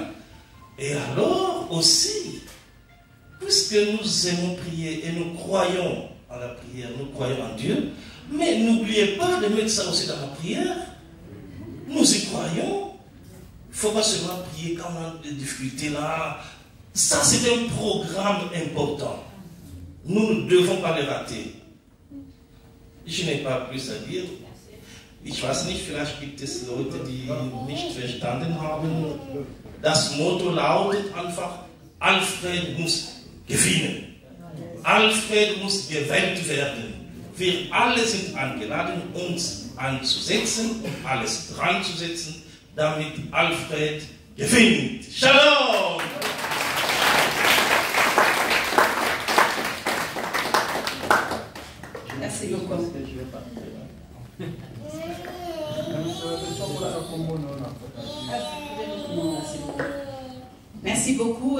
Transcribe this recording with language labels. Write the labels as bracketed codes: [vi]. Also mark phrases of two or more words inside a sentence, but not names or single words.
[fr] Et alors aussi, puisque nous aimons prier et nous croyons en la prière, nous croyons en Dieu, mais n'oubliez pas de mettre ça aussi dans la prière. Nous y croyons. Il ne faut pas seulement prier quand on a des difficultés là. Ça, c'est un programme important. Nous ne devons pas le rater. Je n'ai pas plus à dire. [de] Ich weiß nicht, vielleicht gibt es Leute, die nicht verstanden haben. Das Motto lautet einfach, Alfred muss gewinnen. Alfred muss gewählt werden. Wir alle sind eingeladen, uns anzusetzen und alles dran zu setzen, damit Alfred gewinnt. [he] Shalom! [fr] Merci beaucoup. Merci beaucoup.